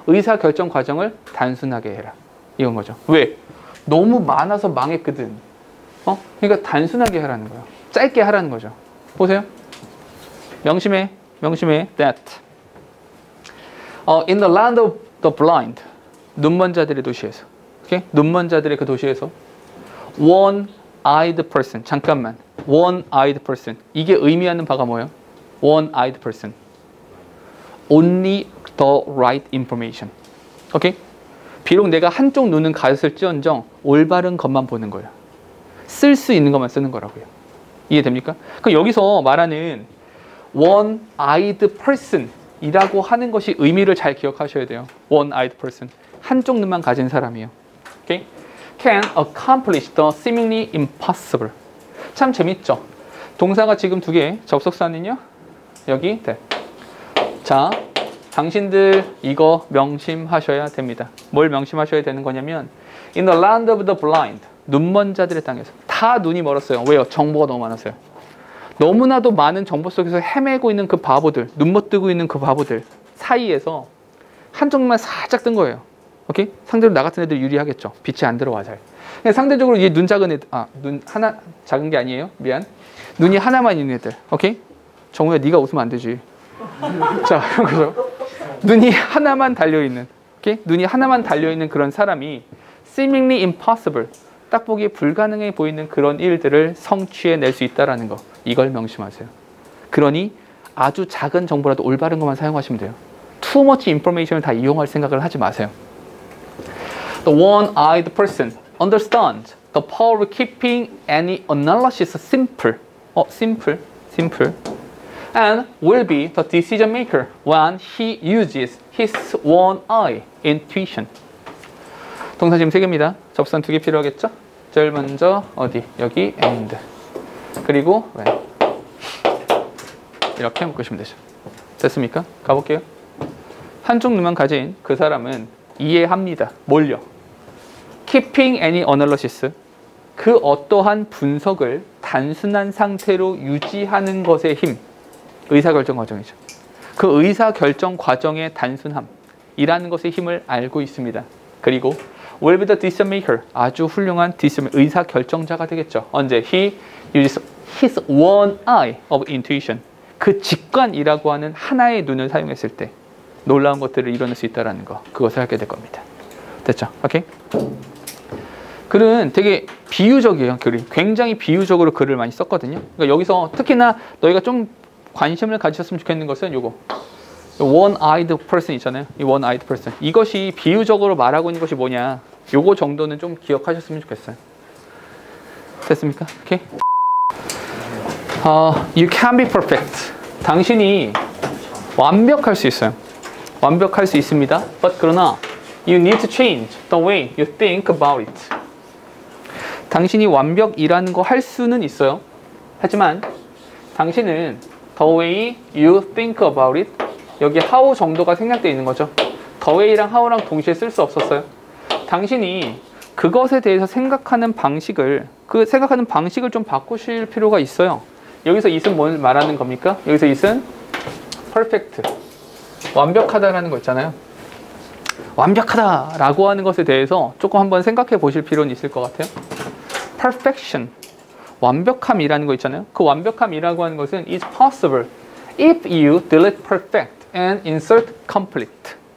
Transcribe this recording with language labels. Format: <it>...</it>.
<ko>의사결정 과정을 단순하게 해라. 이건 거죠. 왜? 너무 많아서 망했거든. 그러니까 단순하게 하라는 거예요. 짧게 하라는 거죠. 보세요. 명심해.</ko> <en>that in the land of the blind,</en> <ko>눈먼 자들의 도시에서,</ko> <en>okay?</en> <ko>눈먼 자들의 그 도시에서 one-eyed person, 잠깐만, one-eyed person, 이게 의미하는 바가 뭐예요?</ko> <en>one-eyed person, only the right information.</en> <ko>오케이? 비록 내가 한쪽 눈은 가렸을지언정 올바른 것만 보는 거예요. 쓸 수 있는 것만 쓰는 거라고요. 이해됩니까? 그럼 여기서 말하는 one-eyed person 이라고 하는 것이 의미를 잘 기억하셔야 돼요.</ko> <en>one-eyed person.</en> <ko>한쪽 눈만 가진 사람이에요.</ko> <en>Okay? Can accomplish the seemingly impossible.</en> <ko>참 재밌죠? 동사가 지금 2개, 접속사는요? 여기, 네. 자, 당신들 이거 명심하셔야 됩니다. 뭘 명심하셔야 되는 거냐면</ko> <en>In the land of the blind,</en> <ko>눈먼 자들의 땅에서. 다 눈이 멀었어요. 왜요? 정보가 너무 많았어요. 너무나도 많은 정보 속에서 헤매고 있는 그 바보들, 눈 못 뜨고 있는 그 바보들 사이에서 한쪽만 살짝 뜬 거예요. 오케이? 상대로 나 같은 애들 유리하겠죠. 빛이 안 들어와 잘. 상대적으로 이 눈 작은 애들, 눈 하나 작은 게 아니에요. 미안. 눈이 하나만 있는 애들. 오케이? 정우야, 네가 웃으면 안 되지. 자, 이런 거죠. 눈이 하나만 달려 있는. 오케이? 눈이 하나만 달려 있는 그런 사람이</ko> <en>seemingly impossible.</en> <ko>딱 보기에 불가능해 보이는 그런 일들을 성취해낼 수 있다는 거. 이걸 명심하세요. 그러니 아주 작은 정보라도 올바른 것만 사용하시면 돼요.</ko> <en>Too much information</en> <ko>을 다 이용할 생각을 하지 마세요.</ko> <en>The one-eyed person understands the power of keeping any analysis simple. simple. And will be the decision maker when he uses his one eye intuition.</en> <ko>동사 지금 3개입니다. 접선 2개 필요하겠죠? 제일 먼저 어디? 여기 and. 그리고 when. 이렇게 묶으시면 되죠. 됐습니까? 가볼게요. 한쪽 눈만 가진 그 사람은 이해합니다. 뭘요?</ko> <en>Keeping any analysis.</en> <ko>그 어떠한 분석을 단순한 상태로 유지하는 것의 힘. 의사결정 과정이죠. 그 의사결정 과정의 단순함이라는 것의 힘을 알고 있습니다.</ko> <en>그리고 will be the decision maker.</en> <ko>아주 훌륭한 의사결정자가 되겠죠. 언제?</ko> <en>He uses his one eye of intuition.</en> <ko>그 직관이라고 하는 하나의 눈을 사용했을 때 놀라운 것들을 이뤄낼 수 있다는 거. 그것을 하게 될 겁니다. 됐죠? 오케이? 글은 되게 비유적이에요. 글이 굉장히 비유적으로 글을 많이 썼거든요. 그러니까 여기서 특히나 너희가 좀 관심을 가지셨으면 좋겠는 것은 요거 one-eyed person 있잖아요. 이 one-eyed person. 이것이 비유적으로 말하고 있는 것이 뭐냐. 요거 정도는 좀 기억하셨으면 좋겠어요. 됐습니까? 오케이.</ko> <en>You can be perfect.</en> <ko>당신이 완벽할 수 있어요. 완벽할 수 있습니다.</ko> <en>But 그러나 you need to change the way you think about it.</en> <ko>당신이 완벽이라는 거 할 수는 있어요. 하지만 당신은</ko> <en>the way you think about it.</en> <ko>여기 how 정도가 생략되어 있는 거죠. the way랑 how랑 동시에 쓸 수 없었어요. 당신이 그것에 대해서 생각하는 방식을 좀 바꾸실 필요가 있어요. 여기서 it은 뭘 말하는 겁니까? 여기서 it은 perfect. 완벽하다라는 거 있잖아요. 완벽하다라고 하는 것에 대해서 조금 한번 생각해 보실 필요는 있을 것 같아요.</ko> <en>perfection.</en> <ko>완벽함이라는 거 있잖아요. 그 완벽함이라고 하는 것은</ko> <en>is possible if you delete perfect and insert complete.</en>